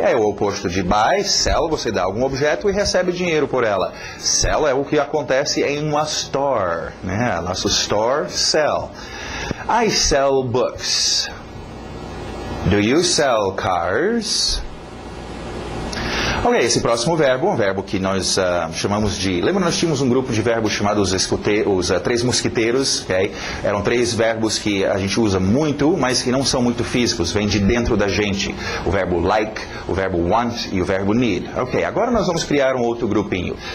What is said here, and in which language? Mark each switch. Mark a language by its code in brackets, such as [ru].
[pt] É o oposto de buy, sell, você dá algum objeto e recebe dinheiro por ela. Sell é o que acontece em uma store, né? Nosso store, sell. [en] I sell books. Do you sell cars? [pt] Ok, esse próximo verbo, um verbo que nós chamamos de... Lembra, nós tínhamos um grupo de verbos chamados os três mosquiteiros, ok? Eram três verbos que a gente usa muito, mas que não são muito físicos, vêm de dentro da gente. O verbo like, o verbo want e o verbo need. Ok, agora nós vamos criar um outro grupinho.